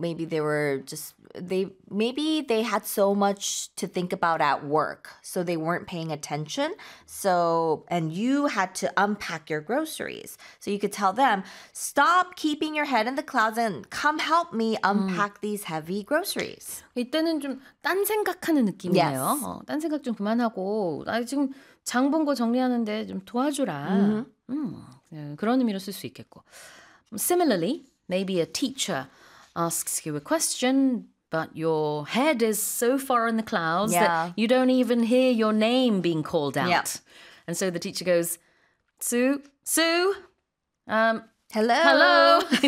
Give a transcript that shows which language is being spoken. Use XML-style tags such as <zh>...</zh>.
<en>Maybe they were just, maybe they had so much to think about at work, so they weren't paying attention. So, and you had to unpack your groceries. So you could tell them, stop keeping your head in the clouds and come help me unpack these heavy groceries.</en> <ko>이때는 좀 딴 생각하는 느낌이에요.</ko> <en>Yes.</en> <ko>딴 생각 좀 그만하고 나 지금 장 본 거 정리하는데 좀 도와주라.</ko> <en>Mm-hmm.</en> <ko>그런 의미로 쓸 수 있겠고.</ko> <en>Similarly, maybe a teacher asks you a question, but your head is so far in the clouds yeah. that you don't even hear your name being called out. Yep. And so the teacher goes, Sue? Hello?</en>